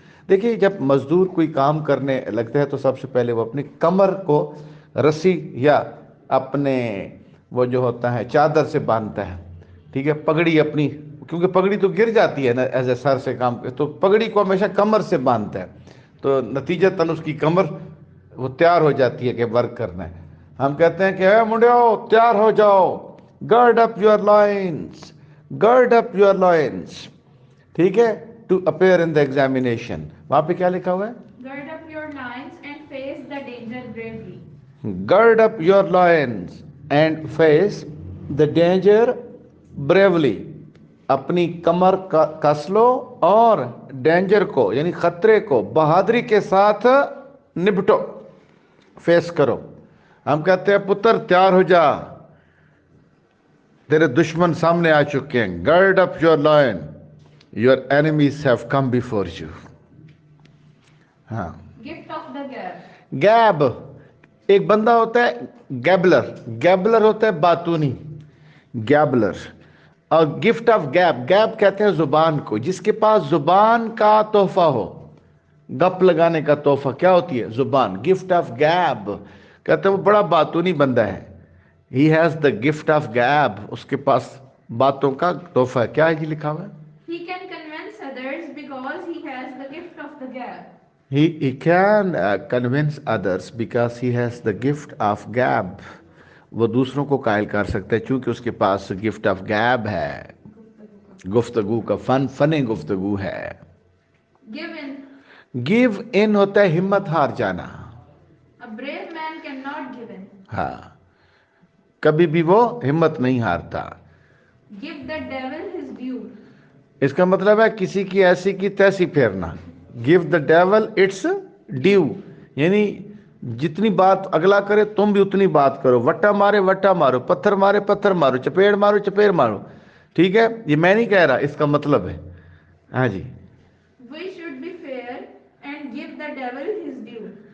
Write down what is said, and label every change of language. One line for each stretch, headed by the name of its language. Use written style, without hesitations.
Urdu: دیکھیے جب مزدور کوئی کام کرنے لگتا ہے تو سب سے پہلے وہ اپنی کمر کو رسی یا اپنے وہ جو ہوتا ہے چادر سے باندھتا ہے, ٹھیک ہے, پگڑی اپنی, کیونکہ پگڑی تو گر جاتی ہے نا ایز اے سر سے کام, تو پگڑی کو ہمیشہ کمر سے باندھتا ہے, تو نتیجتاً اس کی کمر وہ تیار ہو جاتی ہے کہ ورک کرنا ہے. ہم کہتے ہیں کہ اے منڈیو تیار ہو جاؤ,
English: gird up your loins, gird up your loins,
Urdu: ٹھیک ہے,
English: To appear in the examination.
Urdu: وہاں پہ کیا لکھا ہوا ہے,
English: Gird up your loins and face the danger bravely. gird up your loins and face the danger bravely.
Urdu: اپنی کمر کس لو اور ڈینجر کو یعنی خطرے کو بہادری کے ساتھ نپٹو، فیس کرو. ہم کہتے ہیں پتر تیار ہو جا، تیرے دشمن سامنے آ چکے ہیں.
English: Gird up your loin, your enemies have come before you.
Urdu: ہاں.
English: Gift of the gab.
Urdu: گیب، ایک بندہ ہوتا ہے گیبلر. گیبلر ہوتا ہے باتونی، گیبلر. اور
English: gift of gab,
Urdu: گیب کہتے ہیں زبان کو، جس کے پاس زبان کا تحفہ ہو. گپ لگانے کا تحفہ کیا ہوتی ہے؟ زبان.
English: gift of gab
Urdu: کہتے ہیں وہ بڑا باتونی بندہ ہے.
English: he has the gift of gab,
Urdu: اس کے پاس باتوں کا تحفہ ہے. کیا ہے جی لکھا ہوا ہے؟
English: He can convince others because he has the gift of the gab. He can convince others because he has the gift of gab.
Urdu: وہ دوسروں کو قائل کر سکتا ہے چونکہ اس کے پاس
English: gift of gab
Urdu: ہے، گفتگو کا فن گفتگو ہے.
English: Give in. Give in
Urdu: ہوتا ہے ہمت ہار جانا.
English: A brave man cannot give in.
Urdu: ہاں، کبھی بھی وہ ہمت نہیں ہارتا.
English: Give the devil his due.
Urdu: اس کا مطلب ہے کسی کی ایسی کی تیسی پھیرنا.
English: give the devil its due,
Urdu: یعنی جتنی بات اگلا کرے تم بھی اتنی بات کرو. وٹا مارے وٹا مارو، پتھر مارے پتھر مارو، چپیڑ مارو چپیڑ مارو. ٹھیک ہے، یہ میں نہیں کہہ رہا، اس کا مطلب ہے. ہاں جی.
English: We should be fair and give the devil his due.